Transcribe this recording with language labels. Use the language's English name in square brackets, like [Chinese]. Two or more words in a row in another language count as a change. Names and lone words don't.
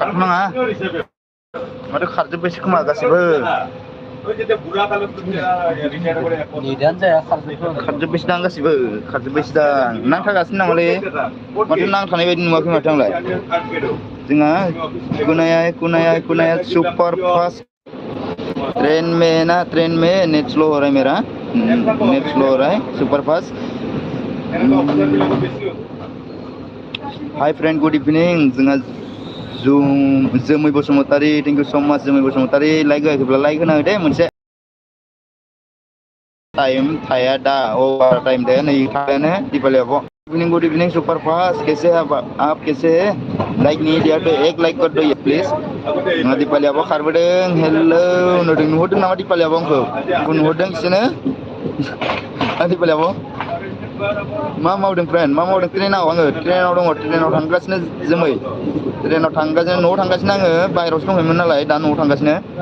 [Bodo] माथो खारजोब्बायसो खोमा गासिबो खारजोब्बायसो दां गासिबो खारजोब्बायसो दां नांथागासिनो नामालै माथो नांथानाय बायदि नुवाखै माथो आंलाय जोंहा कुनाया [Hindi] सुपर फास्ट ट्रेन में ना, ट्रेन में नेट स्लो हो [Bodo] रहा है मेरा, नेट स्लो हो रहा है, सुपर फास्ट। [English] Hi friend, good evening. [Bodo] जोंहा जोमै बसुमतारी, [English] thank you so much [Bodo] जोमै बसुमतारी। लाइक होआखैब्ला लाइक होना हो दे। मोनसे टाइम थाया दा, [English] over time [Bodo] दे नै थायानो दीपावली आब'। [English] good evening [Hindi] सुपर फास्ट, कैसे आप कैसे है? लाइक नहीं दिया तो एक लाइक कर दो ये प्लीज। [Bodo] दीपावली आब' खारबोदों। हेलो नुहरदों नामा दीपावली आब' आंखौ नुहरदों सिनो? दीपावली आब' मा मावदों फ्रेन्ड, मा मावदों? ट्रेनाव आङो ट्रेनाव दङ, ट्रेनाव थांगासिनो जोमै, ट्रेनाव थांगासिनो, न'आव थांगासिनो आङो, बाहेरावसो दंहैयोमोन नालाय दा न'आव थांगासिनो।